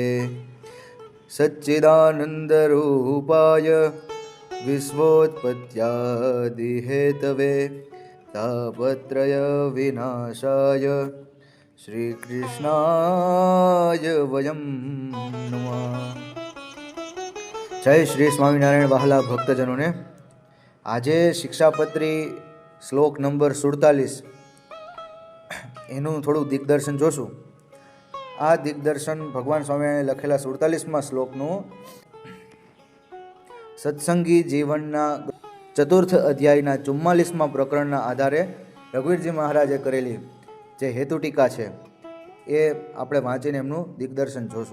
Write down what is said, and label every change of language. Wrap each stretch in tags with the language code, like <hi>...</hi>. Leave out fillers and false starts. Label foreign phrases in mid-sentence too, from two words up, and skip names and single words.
<sa>सच्चिदानन्दरूपाय विश्वोत्पत्त्यादिहेतवे तापत्रयविनाशाय श्रीकृष्णाय वयं नमः।</sa> <gu>જય શ્રી સ્વામિનારાયણ। વહાલા ભક્તજનો, આજે શિક્ષાપત્રી શ્લોક નંબર 47 એનું થોડું દિગ્દર્શન જોશું। આ દિગ્દર્શન ભગવાન સ્વામિનારાયણે લખેલા 47મા શ્લોકનું સત્સંગી જીવનના ચતુર્થ અધ્યાયના 44મા પ્રકરણના આધારે રઘુવીરજી મહારાજે કરેલી જે હેતુ ટીકા છે એ આપણે વાંચીને એમનું દિગ્દર્શન જોશું।</gu>